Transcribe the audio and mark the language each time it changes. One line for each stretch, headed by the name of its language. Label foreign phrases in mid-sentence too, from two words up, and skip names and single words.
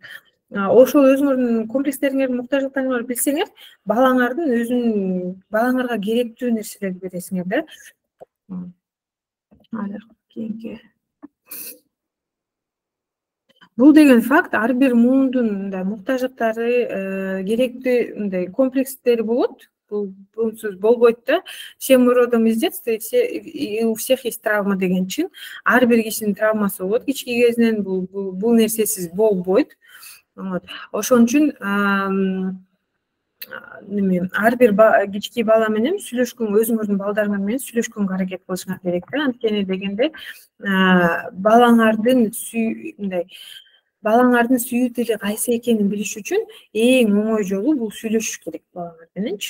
Kyrgyz: Ошол өзүңөрдүн комплекстериңерди, муктаждыктарыңарды билсеңер, балаңарга керектүү нерселерди бересиңер да. Кийинки. Бул деген факт ар бир муумдун мындай муктаждыктары, керектүү мындай комплекстери болот. Бул буунсуз болбойт да.
Russian: Всем родом из детства, и у всех есть травма
Kyrgyz: деген чын. Ар бир кишинин травмасы болот кички кезинен. Бул нерсесиз болбойт. Ошон үчүн ар бир кички бала менен өзүңөрдүн балдарыңар менен сүйлөшкөнгө аракет кылышыңар керек да. Анткени дегенде балаңардын сүйүү тили кайсы экенин билиш үчүн эң оңой жолу бул сүйлөшүш керек балаңар мененчи.